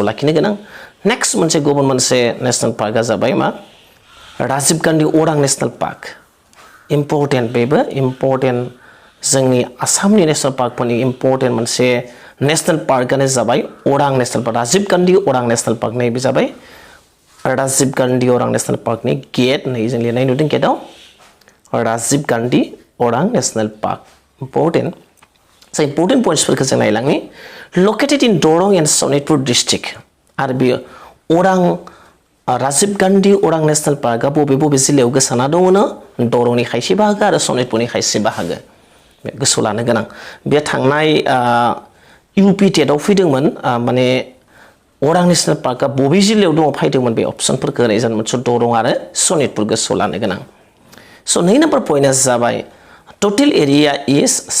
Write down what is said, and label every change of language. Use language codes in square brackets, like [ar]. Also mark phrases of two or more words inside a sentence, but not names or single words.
[brx] लाखिनो गोनां नेक्स्ट मोनसे गुबुन मोनसे नेशनेल पार्कआ जाबाय मा राजीव गान्धी अरां नेशनेल पार्क इम्पोर्टेन्ट बेबो इम्पोर्टेन्ट जोंनि आसामनि नेशनेल पार्कफोरनि इम्पोर्टेन्ट मोनसे नेशनेल पार्कआनो जाबाय अरां नेशनेल पार्क राजीव गान्धी अरां नेशनेल पार्क नैबे जाबाय राजीव गान्धी अरां नेशनेल पार्कनि गेट नै जों लिरनाय नुदों गेटआव राजीव गान्धी अरां नेशनेल [en] park important so important points [brx] फोरखौ जों नायलांनि [en] located in Dorong and Sonitpur district [brx] आरो बे अरां राजीव गान्धी अरां नेशनेल पार्कआ बबे जिल्लायाव गोसारना दङनो दरंनि खायसे बाहागो आरो सनितपुरनि खायसे बाहागो गोसोआव लानो गोनां बे थांनाय यूपी टेटआव फैदोंमोन माने अरां नेशनेल पार्कआ बबे जिल्लायाव दङ फैदोंमोन बे अपसनफोरखौ होनाय जादोंमोन स दरं आरो सनितपुर गोसोआव लानो गोनां स 9 नम्बर पइन्टआ जाबाय [en] total area is